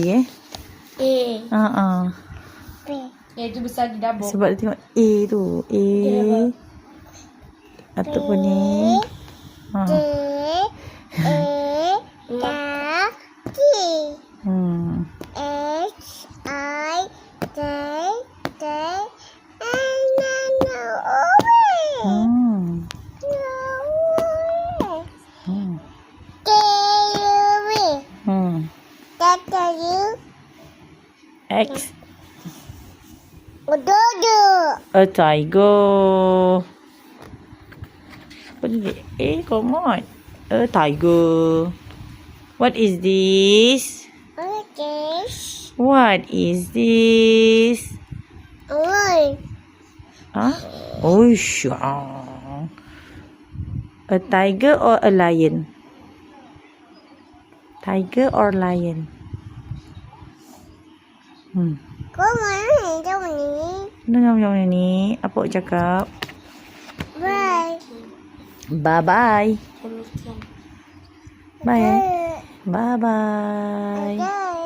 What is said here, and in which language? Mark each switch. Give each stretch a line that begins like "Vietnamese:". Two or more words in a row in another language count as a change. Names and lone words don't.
Malay: A, B. A tu besar di double. Sebab dia tengok A tu. A. Ataupun ni.
English: D, E, F, G, H, I, J, K, L, M, N, O, P, Q, U, V, W, X. A tiger. What is it? Come on. A tiger. What is this? Okay. What is this? Huh? Oh, sure. A tiger or a lion? Tiger or lion?
Malay: Kau mana jauh ni? Dengar macam ni. Apa awak cakap?
English: Bye. Bye-bye. Bye. Bye. Bye-bye. Bye.